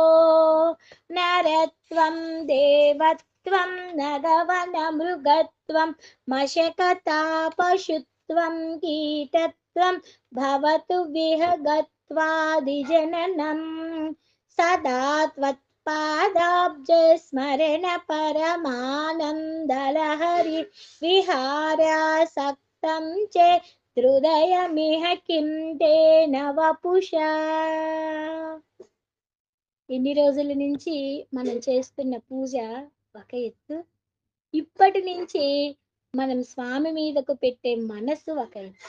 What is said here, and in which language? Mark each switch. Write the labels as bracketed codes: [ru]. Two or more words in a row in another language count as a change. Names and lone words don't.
[sa] नरत्वं देवत्वं नगवनमृगत्वं मशकतापशुत्वं कीटत्वं भवतु विहगत्वादिजननं सदा त्वत्पादाब्जस्मरण परमानन्दलहरि विहारासक्तं च హృదయమిహ కిం తేన వపుషా. [te] ఎన్ని రోజుల నుంచి మనం చేస్తున్న పూజ ఒక ఎత్తు, ఇప్పటి నుంచి మనం స్వామి మీదకు పెట్టే మనస్సు ఒక ఎత్తు.